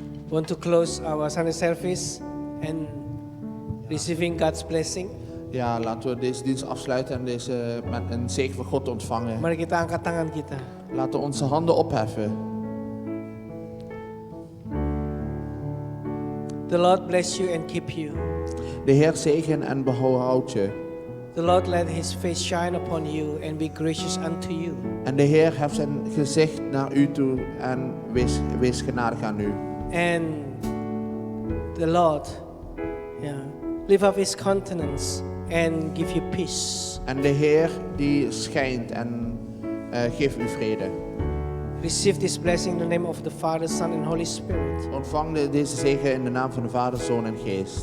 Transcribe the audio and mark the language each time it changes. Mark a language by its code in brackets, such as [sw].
[en] Want to close our Sunday service and receiving God's blessing. [nl] Ja, laten we deze dienst afsluiten en deze met een zegen van God ontvangen. [id] Mari kita angkat tangan kita. [nl] Laten we onze handen opheffen. [en] The Lord bless you and keep you. [nl] De Heer zegen en behoud je. [en] The Lord let his face shine upon you and be gracious unto you. [nl] En de Heer heft zijn gezicht naar u toe en wees genadig aan u. [en] And the Lord, lift up his countenance and give you peace. [nl] En de Heer die schijnt en geeft u vrede. [en] Receive this blessing in the name of the Father, Son and Holy Spirit. [nl] Ontvang deze zegen in de naam van de Vader, Zoon en Geest.